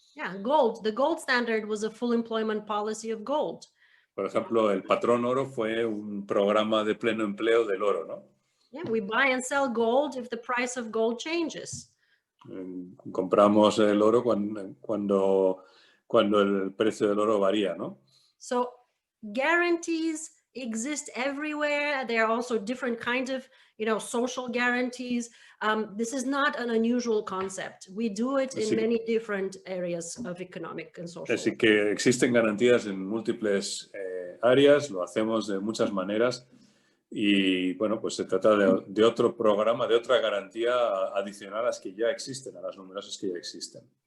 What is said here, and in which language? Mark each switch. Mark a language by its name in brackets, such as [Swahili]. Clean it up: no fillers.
[English] Yeah, gold. The gold standard was a full employment policy of gold. [Spanish] Por ejemplo, el patrón oro fue un programa de pleno empleo del oro, ¿no? [English] Yeah, we buy and sell gold if the price of gold changes. [Spanish] Compramos el oro cuando el precio del oro varía, ¿no? [English] So guarantees exist everywhere. There are also different kinds of, social guarantees. This is not an unusual concept. We do it in many different areas of economic and social. [Spanish] Así que existen garantías en múltiples áreas, lo hacemos de muchas maneras y, bueno, pues se trata de otro programa, de otra garantía adicional a las que ya existen, a las numerosas que ya existen.